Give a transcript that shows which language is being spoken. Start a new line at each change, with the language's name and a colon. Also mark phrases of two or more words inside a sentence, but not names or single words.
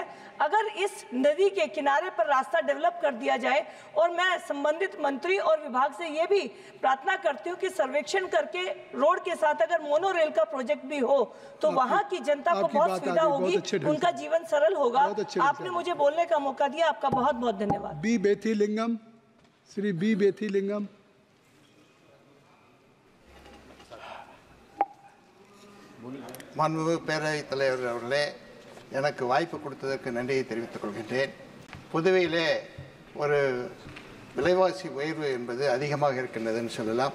Hindi: अगर इस नदी के किनारे पर रास्ता डेवलप कर दिया जाए, और मैं संबंधित मंत्री और विभाग से ये भी प्रार्थना करती हूँ कि सर्वेक्षण करके रोड के साथ अगर
English: mono rail
Hindi: का प्रोजेक्ट भी हो तो वहाँ की जनता को बहुत सुविधा होगी, उनका जीवन सरल होगा। आपने मुझे बोलने का मौका दिया, आपका बहुत बहुत धन्यवाद। बी बेथीलिंगम। श्री बी बेथीलिंगम।
Tamil: மாண்புமிகு பேரவைத் தலைவர் அவர்களே, எனக்கு வாய்ப்பு கொடுத்ததற்கு நன்றியை தெரிவித்துக் கொள்கின்றேன். புதுவையிலே ஒரு விலைவாசி உயர்வு என்பது அதிகமாக இருக்கின்றதுன்னு சொல்லலாம்.